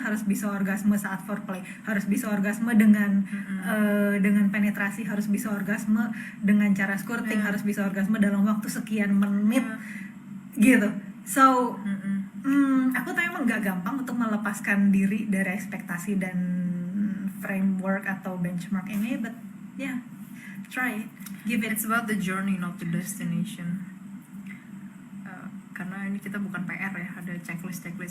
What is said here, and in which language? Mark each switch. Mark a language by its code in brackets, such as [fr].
[id] Harus bisa orgasme saat foreplay, harus bisa orgasme dengan penetrasi, harus bisa orgasme dengan cara squirting, harus bisa orgasme dalam waktu sekian menit, gitu. So aku tahu emang nggak gampang untuk melepaskan diri dari ekspektasi dan framework atau benchmark ini, [en] but yeah, try it. Give it. It's about the journey, not the destination. [id] Karena ini kita bukan PR ya, ada checklist.